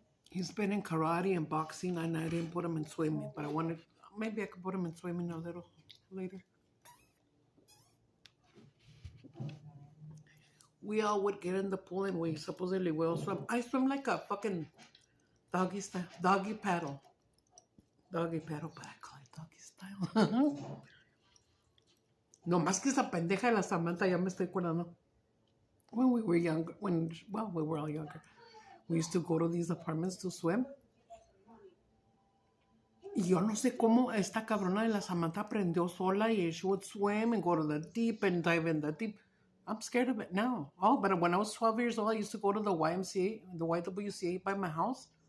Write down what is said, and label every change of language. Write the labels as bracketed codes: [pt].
[en] He's been in karate and boxing, and I didn't put him in swimming, but maybe I could put him in swimming a little later. We all would get in the pool and we supposedly will swim. I swim like a fucking doggy style. Doggy paddle, but I call it doggy style. [es] No más que esa pendeja de la Samantha, ya me estoy acordando. [en] when we were younger, we were all younger, we used to go to these apartments to swim. [es] Y yo no sé cómo esta cabrona de la Samantha aprendió sola y [en] she would swim and go to the deep and dive in the deep. I'm scared of it now. Oh, but when I was 12 years old, I used to go to the YMCA, the YWCA by my house.